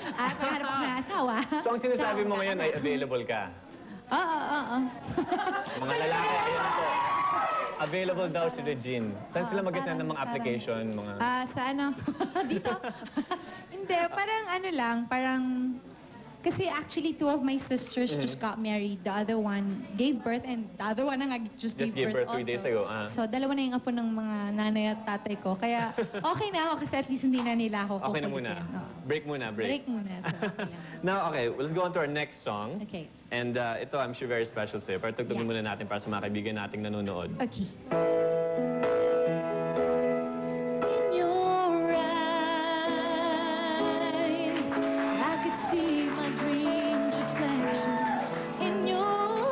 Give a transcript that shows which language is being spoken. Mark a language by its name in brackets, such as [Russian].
[Filipino] At maghanap ako ng asawa. So, ang sinasabi mo ngayon ay available ka. Oo. Mga lalaki, ayan po. Available daw si Regine. Saan sila mag-send ng mga application? Sa ano? Dito? Hindi, parang ano lang, parang. [English] Kasi actually, 2 of my sisters just got married. The other one gave birth and the other one na just gave birth 3 days ago. [Filipino] So, dalawa na yung apo ng mga nanay at tatay ko. Kaya, okay na ako kasi at least hindi na nila ako Okay na muna. kukulitin. Oo. Break muna, break. Break muna. So, okay lang. [English] Now, okay, let's go on to our next song. Okay. [Filipino] And ito, [English] I'm sure very special [Filipino] sa'yo. Pero tugtugin muna natin para sa mga kaibigan nating nanonood. [English] Okay. In your eyes, I could see my dreams reflections. In your